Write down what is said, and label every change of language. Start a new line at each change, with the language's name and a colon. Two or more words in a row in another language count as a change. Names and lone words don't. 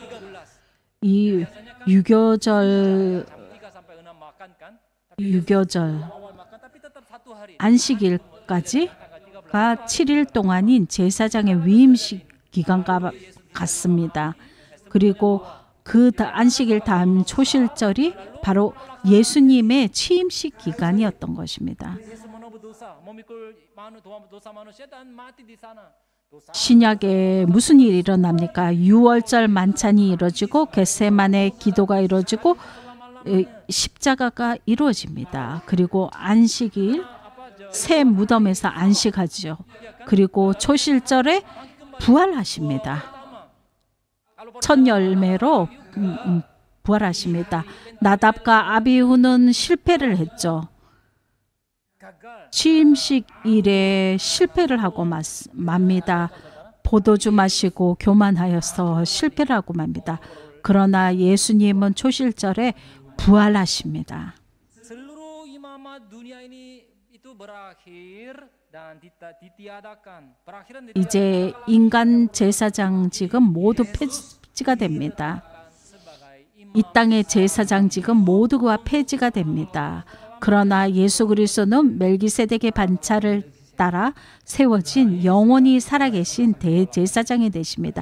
Korean: 이 유교절, 안식일까지가 7일 동안인 제사장의 위임식 기간과 같습니다. 그리고 그 안식일 다음 초실절이 바로 예수님의 취임식 기간이었던 것입니다.
Indonesian: dosa, memikul dosa manusia dan mati di sana.
Korean: 신약에 무슨 일이 일어납니까? 6월절 만찬이 이루어지고 겟세마네 기도가 이루어지고 십자가가 이루어집니다. 그리고 안식일 새 무덤에서 안식하죠. 그리고 초실절에 부활하십니다. 첫 열매로 부활하십니다. 나답과 아비후는 실패를 했죠. 취임식일에 실패를 하고 맙니다. 포도주 마시고 교만하여서 실패를 하고 맙니다. 그러나 예수님은 초실절에 부활하십니다.
Indonesian: Seluruh imamat dunia ini itu berakhir dan ditiadakan. Berakhiran
Korean: 이제 인간 제사장직은 모두 폐지가 됩니다. 이 땅의 제사장직은 모두가 폐지가 됩니다. 그러나 예수 그리스도는 멜기세덱의 반차를 따라 세워진 영원히 살아계신 대제사장이 되십니다.